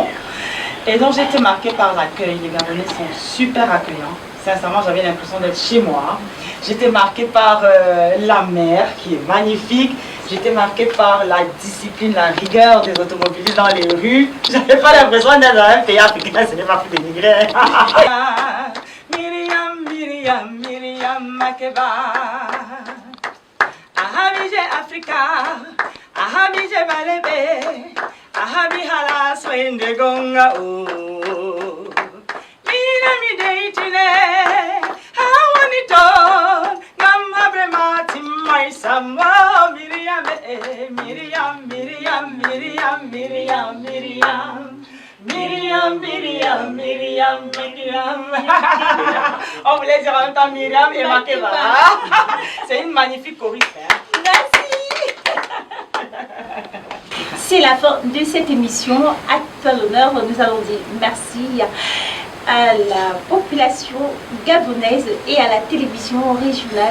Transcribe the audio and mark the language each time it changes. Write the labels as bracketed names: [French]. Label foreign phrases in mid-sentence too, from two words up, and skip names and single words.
[French] Et donc j'ai été marquée par l'accueil. Les Gabonais sont super accueillants. Sincèrement, j'avais l'impression d'être chez moi. J'étais marquée par la mer qui est magnifique. J'étais marquée par la discipline, la rigueur des automobilistes dans les rues. J'avais pas l'impression d'être dans un pays africain, ce n'est pas plus dénigré. Miriam, Miriam Makeba. Ahabije Africa, ahabije Balebe, ahabi hala swende gonga o. Mina mi deitine, hawanito, ngam habre mati mai sama. Miriam, Miriam, Miriam, Miriam, Miriam, Miriam. Miriam, Miriam, Miriam, Miriam. On voulait dire en même temps Miriam et Makeba. C'est une magnifique choriste. Merci. C'est la fin de cette émission. À toi l'honneur, nous allons dire merci à la population gabonaise et à la télévision régionale.